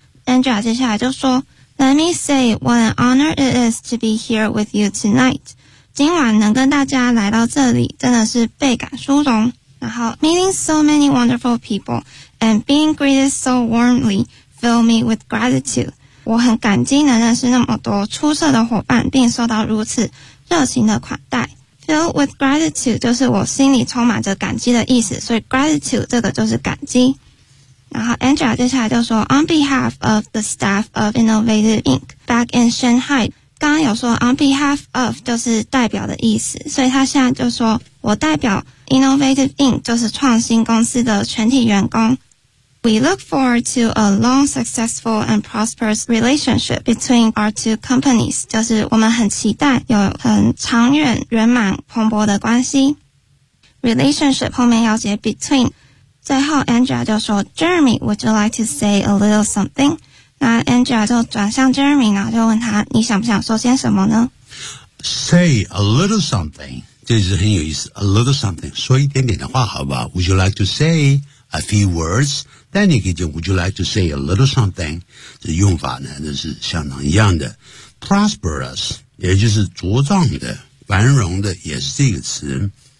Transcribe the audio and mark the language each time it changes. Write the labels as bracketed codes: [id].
[zh] Andrea 接下来就说 [en] ，Let me say what an honor it is to be here with you tonight. [zh] 今晚能跟大家来到这里，真的是倍感殊荣。 [en] 然后 ，meeting so many wonderful people and being greeted so warmly fill me with gratitude. [zh] 我很感激能认识那么多出色的伙伴，并受到如此热情的款待。 [en] Filled with gratitude [zh] 就是我心里充满着感激的意思，所以 gratitude 这个就是感激。然后 Andrea 接下来就说 [en] On behalf of the staff of Innovative Inc. back in Shanghai， [zh] 刚刚有说 [en] on behalf of [zh] 就是代表的意思，所以他现在就说我代表 Innovative Inc. 就是创新公司的全体员工。 [en] We look forward to a long, successful, and prosperous relationship between our two companies. [zh] 就是我们很期待有很长远、圆满、蓬勃的关系。 [en] Relationship 后面要接 between. [zh] 最后 Andrea 就说 [en] Jeremy, would you like to say a little something? [zh] 那 Andrea 就转向 Jeremy， 然后就问他你想不想说些什么呢？ [en] Say a little something， [zh] 这是很有意思。 [en] A little something， [zh] 说一点点的话好不好？ [en] Would you like to say a few words? 但你可以讲 Would you like to say a little something? [zh] 这用法呢那是相当一样的。Prosperous, 也就是茁壮的繁荣的也是这个词。